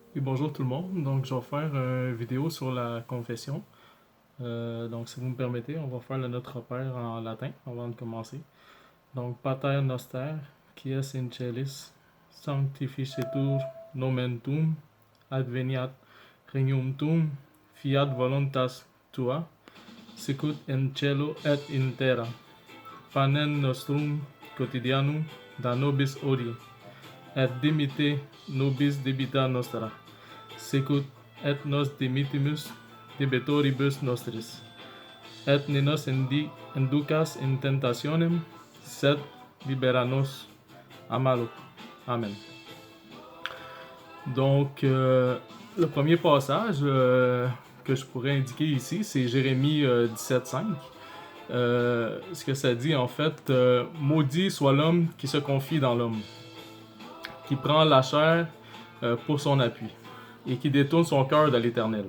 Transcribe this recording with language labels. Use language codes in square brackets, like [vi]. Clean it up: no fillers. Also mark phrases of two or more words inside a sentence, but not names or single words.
[fr] Et bonjour tout le monde, donc je vais faire une vidéo sur la confession. Donc si vous me permettez, on va faire le Notre Père en latin avant de commencer. [la] Donc Pater Noster, qui es in celis, sanctificetur nomen tuum, adveniat regnum tuum, fiat voluntas tua, sicut in cielo et in terra. Panem nostrum quotidianum da nobis hodie, et dimite nobis debita nostra, sicut et nos dimittimus debetoribus nostris, et ne nos inducas in tentationem, sed libera nos a malo. Amen. [fr] Donc, le premier passage que je pourrais indiquer ici, c'est Jérémie 17,5. Ce que ça dit en fait, maudit soit l'homme qui se confie dans l'homme, qui prend la chair pour son appui et qui détourne son cœur de l'Éternel.